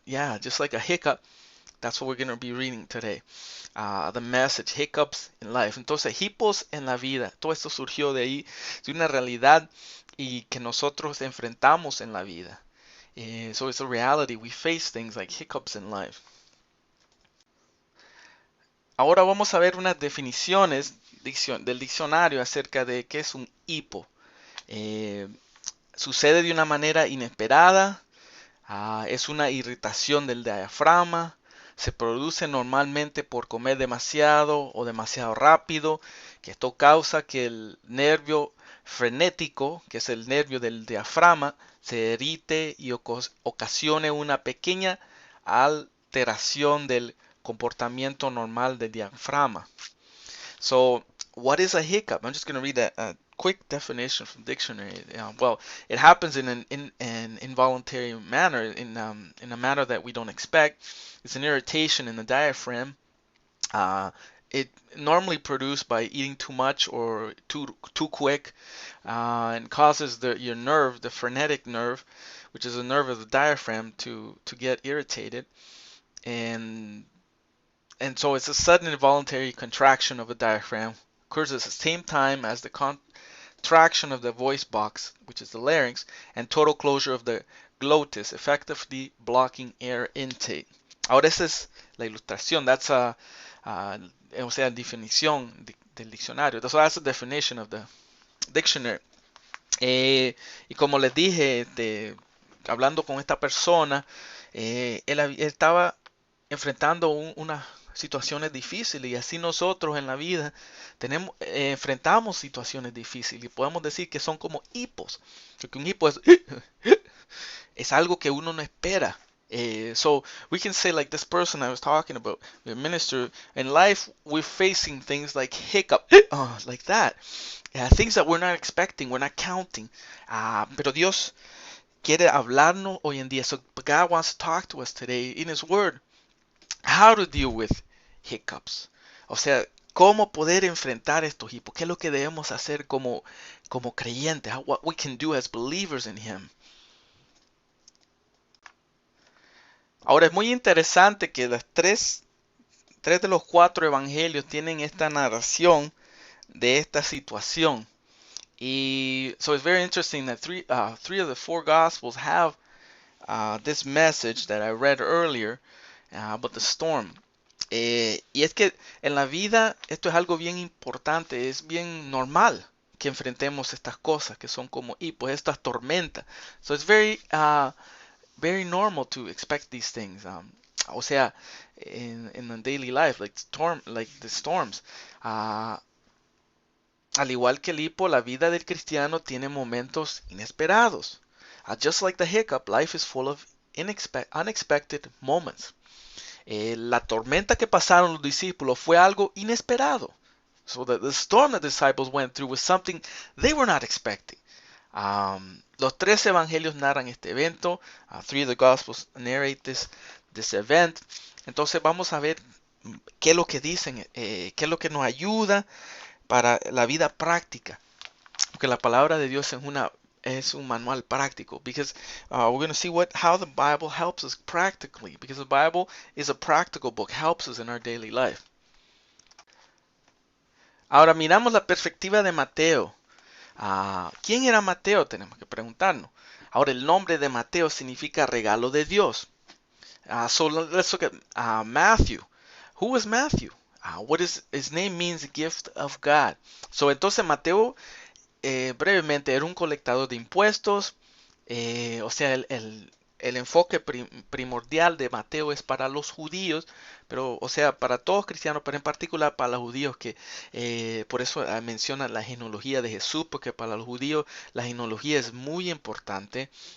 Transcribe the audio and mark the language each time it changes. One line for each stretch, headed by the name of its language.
English: Yeah, just like a hiccup. That's what we're going to be reading today. The message, hiccups in life.
Spanish: Entonces, hipos en la vida. Todo esto surgió de ahí, de una realidad y que nosotros enfrentamos en la vida.
English: So it's a reality. We face things like hiccups in life.
Spanish: Ahora vamos a ver unas definiciones del diccionario acerca de qué es un hipo. Sucede de una manera inesperada. Es una irritación del diafragma. Se produce normalmente por comer demasiado o demasiado rápido, que esto causa que el nervio frenético, que es el nervio del diafragma, se irrite y ocasione una pequeña alteración del comportamiento normal del diafragma.
English: So, what is a hiccup? I'm just going to read a quick definition from dictionary. Well, it happens in an involuntary manner, in a manner that we don't expect. It's an irritation in the diaphragm. It normally produced by eating too much or too quick, and causes your nerve, the frenetic nerve, which is a nerve of the diaphragm, to get irritated, and so it's a sudden involuntary contraction of the diaphragm. Occurs at the same time as the contraction of the voice box, which is the larynx, and total closure of the glottis, effectively blocking air intake.
Spanish: Ahora esa es la ilustración.
English: That's
Spanish: o sea, definición del diccionario.
English: So that's the definition of the dictionary.
Spanish: Y como les dije, hablando con esta persona, él estaba enfrentando unas situaciones difíciles, y así nosotros en la vida enfrentamos situaciones difíciles y podemos decir que son como hipos, porque un hipo es algo que uno no espera.
English: So we can say like this person I was talking about, the minister, in life we're facing things like hiccup, like that, things that we're not expecting, we're not counting.
Spanish: Pero Dios quiere hablarnos hoy en día.
English: So God wants to talk to us today in His Word. How to deal with hiccups.
Spanish: O sea, cómo poder enfrentar estos hiccups. ¿Qué es lo que debemos hacer como creyentes?
English: What we can do as believers in Him.
Spanish: Ahora es muy interesante que las tres de los cuatro evangelios tienen esta narración de esta situación.
English: Y so it's very interesting that three of the four gospels have this message that I read earlier about the storm.
Spanish: Y es que en la vida esto es algo bien importante, es bien normal que enfrentemos estas cosas que son como pues estas tormentas.
English: So it's very normal to expect these things. O sea, in the daily life, like the storms.
Spanish: Al igual que el hipo, la vida del cristiano tiene momentos inesperados.
English: Just like the hiccup, life is full of unexpected moments.
Spanish: La tormenta que pasaron los discípulos fue algo inesperado.
English: So the storm that the disciples went through was something they were not expecting.
Spanish: Los tres evangelios narran este evento.
English: Three of the Gospels narrate this event.
Spanish: Entonces vamos a ver qué es lo que dicen, qué es lo que nos ayuda para la vida práctica. Porque la palabra de Dios es un manual práctico.
English: Because we're going to see how the Bible helps us practically. Because the Bible is a practical book, helps us in our daily life.
Spanish: Ahora miramos la perspectiva de Mateo. ¿Quién era Mateo? Tenemos que preguntarnos. Ahora, el nombre de Mateo significa regalo de Dios.
English: So let's look at Matthew. Who was Matthew? His name means gift of God.
Spanish: So entonces Mateo, brevemente, era un colectador de impuestos. O sea, el enfoque primordial de Mateo es para los judíos, pero, o sea, para todos cristianos, pero en particular para los judíos, que por eso menciona la genealogía de Jesús, porque para los judíos la genealogía es muy importante.